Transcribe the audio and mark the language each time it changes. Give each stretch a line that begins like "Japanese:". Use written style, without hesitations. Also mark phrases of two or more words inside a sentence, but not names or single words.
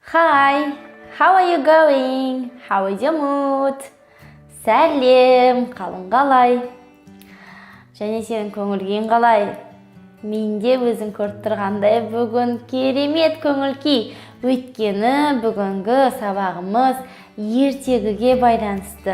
English: Hi, how are you going? How is your mood?
Kazakh: Сәлем, қалың қалай? Және сенің көңіл-күйің қалай? Менде өзің көріп тұрғандай бүгін керемет көңіл-күй. Өйткені бүгінгі сабағымыз ертегіге байланысты.